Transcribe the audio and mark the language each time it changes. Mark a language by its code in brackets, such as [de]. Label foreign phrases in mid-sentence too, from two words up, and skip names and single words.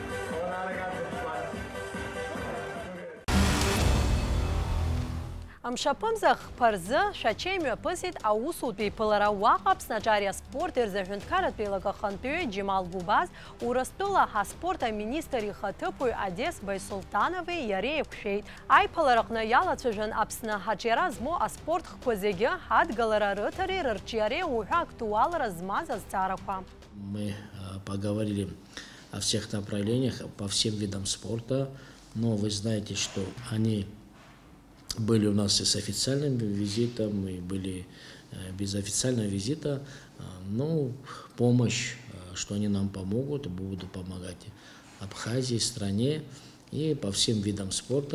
[ab] Мшаԥымза хԥаразы шәачеи мҩаԥысит аусутәи еиԥылара уаҟа Аԥсны аҿар аспорт ирзаҳәынҭқарратәи еилагахантәаҩы Џьемал Гәыбаз, Урыстәыла аспорт аминистр ихаҭыԥуаҩ Одес Байсултанови иареи еиқәшәеит. Аиԥылараҟны иалацәажәан Аԥсны ҳаҿиара змоу аспорт хқәа зегьы ҳадгалара рыҭареи рырҿиареи уҳәа актуалра змаз азҵаарақәа. [ru] Мы поговорили о всех направлениях, по всем видам спорта, но вы знаете, что они были у нас и с официальным визитом, и были без официального визита. Ну, помощь, что они нам помогут, будут помогать Абхазии, стране и по всем видам спорта.